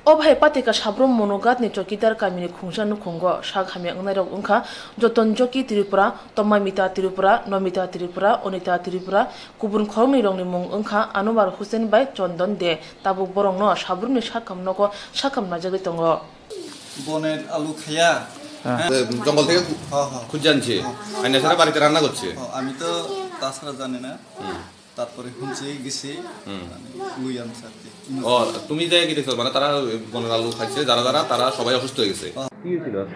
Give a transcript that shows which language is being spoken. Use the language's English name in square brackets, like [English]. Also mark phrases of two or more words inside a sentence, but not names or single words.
[Kok Borok] Obhai patika sabrum monogat ni chokidar kamini khungsan khungo sak hamya ngnarok ungkha joton joki Tripura Tomamita Tripura Nomita Tripura Onita Tripura kubun khorni rongni mung ungkha Anwar Hussein bai Chondon de tabuk borong no Sabrumni sakam najagoi tongo [Bangla] বনের আলু খায়া জঙ্গল থেকে খুঁজে আনছে আইনা সারা বাড়িতে রান্না করছে আমি তো তাছাড়া জানি না তারপরে শুনছি গেছি লুই আনছে আর কি ও তুমি যাই কি দেখছো মানে তারা বনের আলু খাইছে যারা যারা তারা সবাই অসুস্থ হয়ে গেছে কি হয়েছিল আজকে